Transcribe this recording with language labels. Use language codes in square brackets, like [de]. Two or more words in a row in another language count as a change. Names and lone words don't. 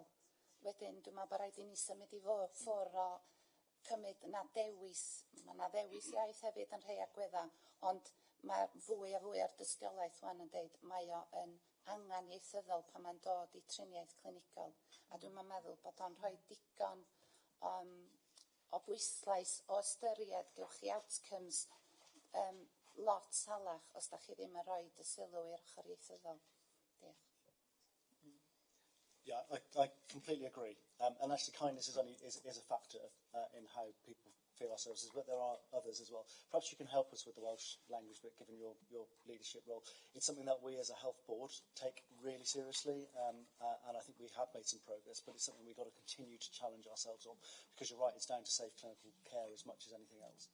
[cy] Wedyn, dwi'n meddwl bod rhaid i ni symud i ffwrdd o cymryd na dewis, mae na ddewis iaith hefyd yn rhai agweddau, ond mae fwy a fwy ar dystiolaeth wan yn deud mae o yn angan ieithyddol pan mae'n dod i triniaeth clinigol. A dwi'n meddwl bod o'n rhoi digon o bwyslais o ystyried gewch chi outcomes lot salach os da chi ddim yn rhoi y sylw i'r ochr ieithyddol. Diolch. [en] Yeah, I completely agree. And actually kindness is a factor in how people feel our services, but there are others as well. Perhaps you can help us with the Welsh language bit, given your leadership role. It's something that we as a health board take really seriously, and I think we have made some progress, but it's something we've got to continue to challenge ourselves on, because you're right, it's down to safe clinical care as much as anything else.